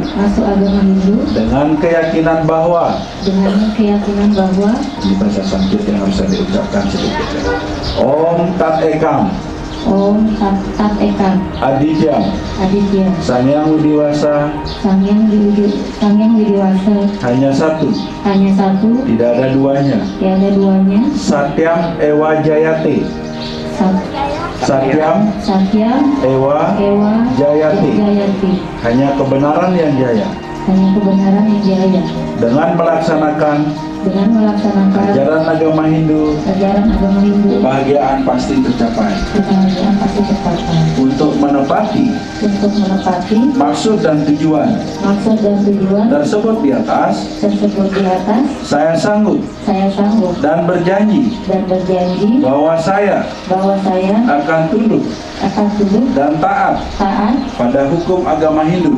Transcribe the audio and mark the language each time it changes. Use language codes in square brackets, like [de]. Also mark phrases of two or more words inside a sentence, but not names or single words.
[id] Dengan keyakinan bahwa. Ini bahasa Sanskrit yang harus saya diucapkan sedikit. [sa] ॐ तत् एकम्। ॐ तत् एक Aditya Aditya [id] Sangyang Widiwasa Sangyang Widiwasa hanya satu, hanya satu, tidak ada duanya. tiada duanya. [sa] सत्यम् एव जयते सत्यम् Satyam Ewa Ewa Jayati. Jayati, [id] hanya kebenaran yang jaya. hanya kebenaran yang jaya. Dengan melaksanakan ajaran agama Hindu, ajaran agama Hindu, kebahagiaan pasti tercapai. kebahagiaan pasti tercapai. Untuk menepati maksud dan tujuan tersebut di atas, saya sanggup dan berjanji bahwa saya akan tunduk dan taat pada hukum agama Hindu,